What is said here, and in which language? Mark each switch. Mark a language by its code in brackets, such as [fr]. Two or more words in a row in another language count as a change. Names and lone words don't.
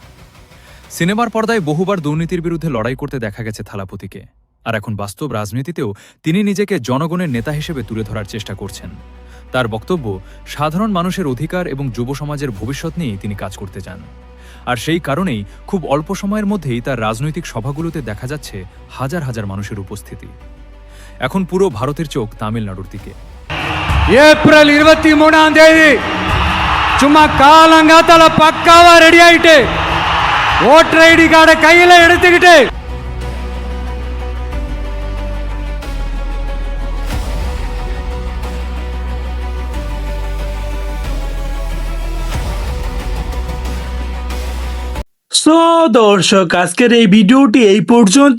[bn] সিনেমার পর্দায় বহুবার দুর্নীতির বিরুদ্ধে লড়াই করতে দেখা গেছে থালাপতিকে, আর এখন বাস্তব রাজনীতিতেও তিনি নিজেকে জনগণের নেতা হিসেবে তুলে ধরার চেষ্টা করছেন। তার বক্তব্য, সাধারণ মানুষের অধিকার এবং যুব সমাজের ভবিষ্যৎ নিয়েই তিনি কাজ করতে চান। আর সেই কারণেই খুব অল্প সময়ের মধ্যেই তার রাজনৈতিক সভাগুলোতে দেখা যাচ্ছে হাজার হাজার মানুষের উপস্থিতি। এখন পুরো ভারতের চোখ তামিলনাড়ুর দিকে। [ta] ஏப்ரல் 23 சும்மா காலங்காத்தால பக்காவா ரெடி ஆயிட்டு [en] voter ID card [ta] கையில எடுத்துக்கிட்டு [bn] সো দর্শক, আজকের এই ভিডিওটি এই পর্যন্ত।